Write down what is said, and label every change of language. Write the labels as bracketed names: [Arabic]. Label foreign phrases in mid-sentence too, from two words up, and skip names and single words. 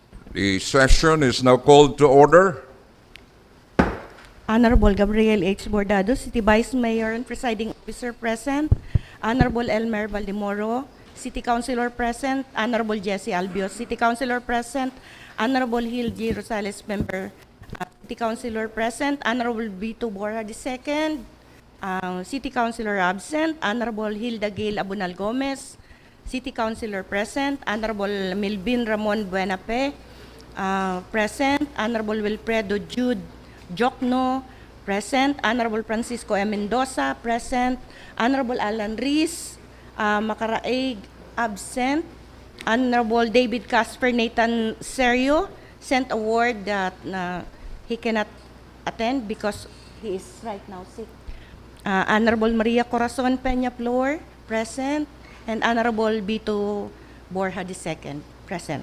[English] The session is now called to order. Honorable Gabriel H. Bordado, City Vice Mayor and Presiding Officer present. Honorable Elmer Valdemoro, City Councilor present. Honorable Jesse Albios, City Councilor present. Honorable Hill G. Rosales, Member, City Councilor present. Honorable Vito Borja II, City Councilor absent. Honorable Hilda Gail Abunal Gomez, City Councilor present. Honorable Melvin Ramon Buenape, present. Honorable Wilfredo Jude Jokno, present. Honorable Francisco M. Mendoza, present. Honorable Alan Rees Macaraig, absent. Honorable David Casper Nathan Serio sent a word that he cannot attend because he is right now sick. Honorable Maria Corazon Peña Flor, present. And Honorable Vito Borja II, present.